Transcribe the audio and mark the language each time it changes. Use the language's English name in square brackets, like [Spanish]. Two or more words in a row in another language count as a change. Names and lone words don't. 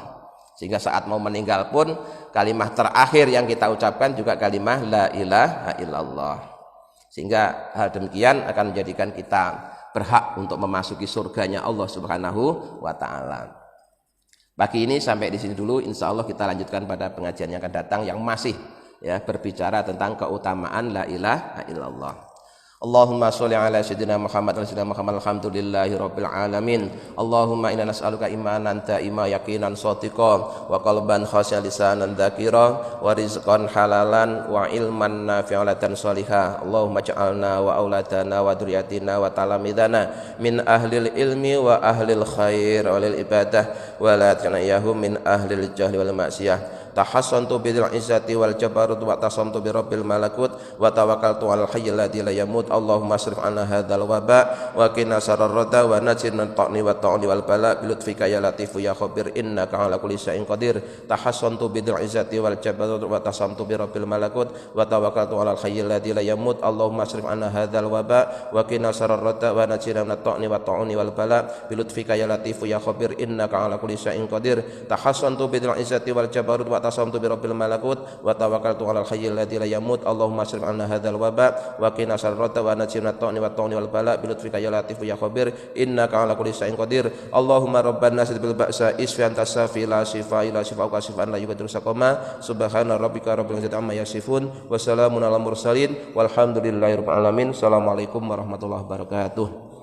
[Indonesian] Sehingga saat mau meninggal pun kalimah terakhir yang kita ucapkan juga kalimah [Arabic] لا إله إلا الله. [Indonesian] Sehingga hal demikian akan menjadikan kita berhak untuk memasuki surganya Allah [Arabic] سبحانه وتعالى. [Indonesian] Pagi ini sampai di sini dulu, [Arabic] إن شاء الله [Indonesian] kita lanjutkan pada pengajian yang akan datang yang masih ya berbicara tentang keutamaan [Arabic] لا إله إلا الله. اللهم صل على سيدنا محمد وسيدنا محمد الحمد لله رب العالمين. اللهم إنا نسألك إيمانا دائما يقينا صادقا وقلبا خاشعا لسانا ذاكرا ورزقا حلالا وعلما نافعة صالحة. اللهم اجعلنا وأولادنا وذرياتنا وتلامذتنا من أهل العلم وأهل الخير وللعبادة ولا تجعلهم من أهل الجهل والمعصية. تحصنت بالعزة والجبروت واعتصمت برب الملكوت وتوكلت على الحي الذي لا يموت. اللهم اصرف عنا هذا الوباء وقنا شر الردى ونجنا من الطعن والطاعون والبلاء بلطفك يا لطيف يا خبير إنك على كل شيء قدير. تحصنت بالعزة والجبروت واعتصمت برب الملكوت وتوكلت على الحي الذي لا يموت. اللهم اصرف عنا هذا الوباء وقنا شر الردى ونجنا من الطعن والطاعون والبلاء بلطفك يا لطيف يا خبير إنك على كل شيء قدير. تحصنت بالعزة والجبروت واعتصمت برب الملكوت وتوكلت على الحي الذي لا يموت. اللهم اصرف عنا هذا الوباء وقنا شر الردى ونجنا من الطعن والطاعون والبلاء بلطفك يا لطيف يا خبير إنك على كل شيء قدير. اللهم رب الناس اشف أنت الشافي لا شفاء إلا شفاؤك شفاء لا يغادر سقما. سبحان ربك رب العزة عما يصفون وسلام على المرسلين والحمد لله رب العالمين. السلام عليكم ورحمة الله وبركاته.